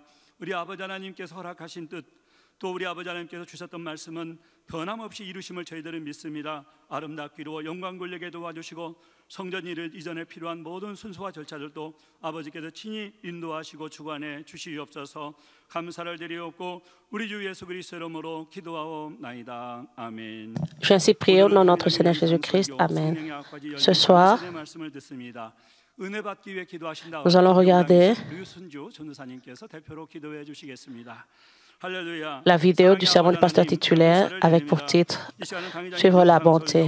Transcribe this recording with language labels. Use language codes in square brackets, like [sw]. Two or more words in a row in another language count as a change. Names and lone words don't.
[ko] 우리 아버지 하나님께서 허락하신 뜻 또 우리 아버지 하나님께서 주셨던 말씀은 변함없이 이루심을 저희들은 믿습니다. 아름답게 이루어 영광 돌리게 도와주시고 성전 일을 이전에 필요한 모든 순서와 절차들도 아버지께서 친히 인도하시고 주관해 주시옵소서. 감사를 드리옵고 우리 주 예수 그리스도 이름으로 기도하옵나이다. 아멘. [fr] J'ai ainsi prié au nom de notre Seigneur Jésus-Christ. Amen. Ce soir, nous allons regarder la vidéo du sermon du pasteur titulaire avec pour titre « Suivre la bonté ».